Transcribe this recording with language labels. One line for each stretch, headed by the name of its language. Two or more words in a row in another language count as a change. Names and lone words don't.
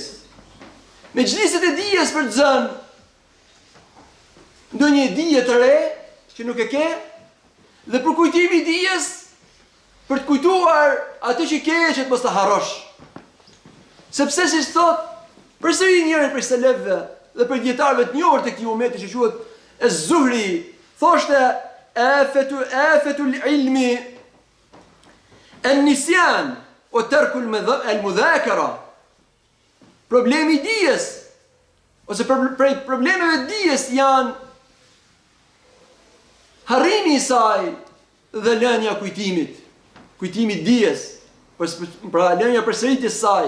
Albanian: Mexhliset e dijes për të zënë ndonjë dije të re që nuk e ke, dhe përkujtimi i dijes për të kujtuar atë që ke që të mos ta harrosh. Sepse si thot, përsëri njëri prej selefëve dhe për dietarëve të njohur të këtij umeti që quhet Ez-Zuhri, thoshte
Arabic: آفة العلم النسيان وترك المذاكرة.
Albanian: Problemi i dijes ose prej problemeve të dijes janë harrimi i saj dhe lënia e kujtimit. Kujtimi i dijes, pra lënia përsëritjes saj.